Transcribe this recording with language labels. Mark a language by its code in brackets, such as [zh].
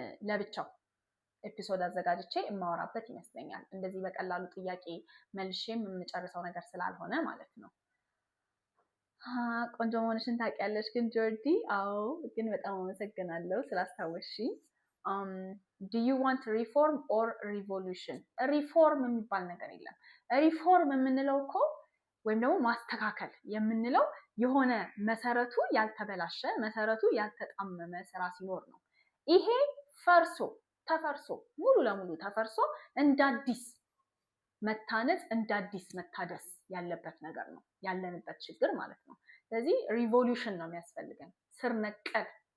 [am] ለብቻው ኤፒሶድ አዘጋጅቼ የማወራበት ይመስለኛል። እንደዚህ በቀላሉ ጥያቄ መልሼም የምጨርሰው ነገር ስላልሆነ ማለት ነው። ቆንጆ መሆንሽን ታውቂያለሽ ግን ጆርዲ? አዎ፣ ግን በጣም አመሰግናለሁ ስላስታወስሽኝ። [en] do you want reform or revolution? [am] ሪፎርም የሚባል ነገር የለም። ሪፎርም የምንለው እኮ ወይም ደግሞ ማስተካከል የምንለው የሆነ መሰረቱ ያልተበላሸ መሰረቱ ያልተጣመመ ስራ ሲኖር ነው። ይሄ ተፈርሶ ሙሉ ለሙሉ ተፈርሶ እንዳዲስ መታነጽ እንዳዲስ መታደስ ያለበት ነገር ነው ያለንበት ችግር ማለት ነው። ስለዚህ ሪቮሉሽን ነው የሚያስፈልገን፣ ስር ነቀል